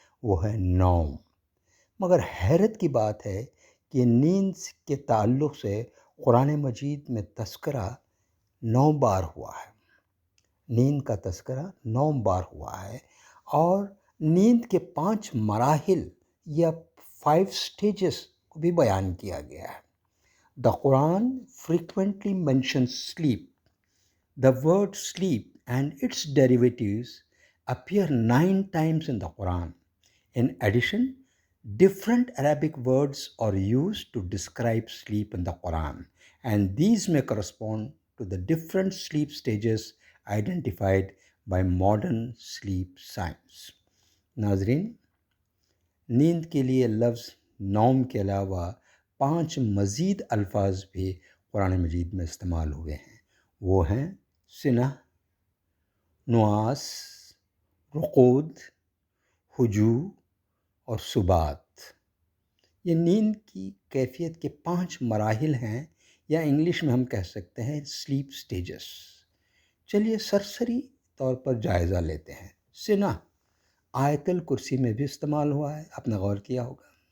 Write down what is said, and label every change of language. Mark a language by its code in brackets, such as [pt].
[ur] وہ ہے نوم۔ مگر حیرت کی بات ہے کہ نیند کے تعلق سے قرآن مجید میں تذکرہ 9 بار ہوا ہے۔ نیند کا تذکرہ 9 بار ہوا ہے، اور نیند کے 5 مراحل یا 5 سٹیجز کو بھی بیان کیا گیا ہے۔ [en] The Quran frequently mentions sleep. The word sleep and its derivatives appear 9 times in the Quran. In addition, different Arabic words are used to describe sleep in the Quran, and these may correspond to the different sleep stages identified by modern sleep science. [ur] ناظرین، نیند کے لیے لفظ نوم کے علاوہ 5 مزید الفاظ بھی قرآن مجید میں استعمال ہوئے ہیں۔ وہ ہیں سنہ، نعاس، رقود، ہجو اور سبات۔ یہ نیند کی کیفیت کے 5 مراحل ہیں، یا انگلش میں ہم کہہ سکتے ہیں سلیپ سٹیجز۔ چلیے سرسری طور پر جائزہ لیتے ہیں۔ سنہ آیت الکرسی میں بھی استعمال ہوا ہے، آپ نے غور کیا ہوگا۔